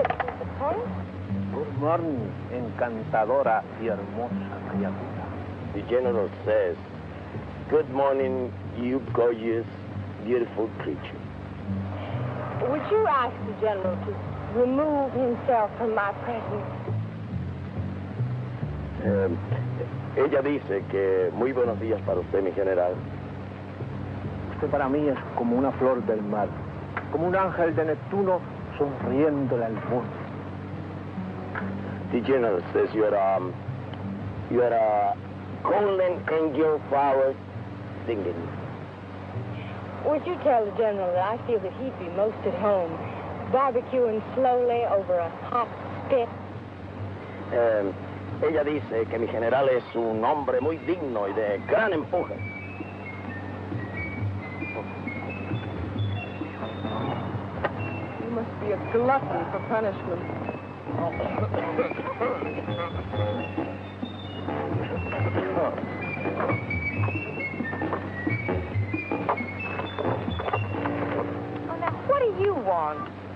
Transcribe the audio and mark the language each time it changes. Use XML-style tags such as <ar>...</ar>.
<en>Good morning,</en> <es>encantadora y hermosa criatura.</es> <en>The general says, good morning, you gorgeous, beautiful creature. Would you ask the general to remove himself from my presence?</en> <es>Ella dice que muy buenos días para usted, mi general. Usted para mí es como una flor del mar, como un ángel de Neptuno sonriéndole al mundo.</es> <en>The general says you're a golden angel flower singing. Would you tell the general that I feel that he'd be most at home, barbecuing slowly over a hot spit?</en> <es>Ella dice que mi general es un hombre muy digno y de gran empuje.</es> <en>You must be a glutton for punishment. Oh, now, what do you want?</en>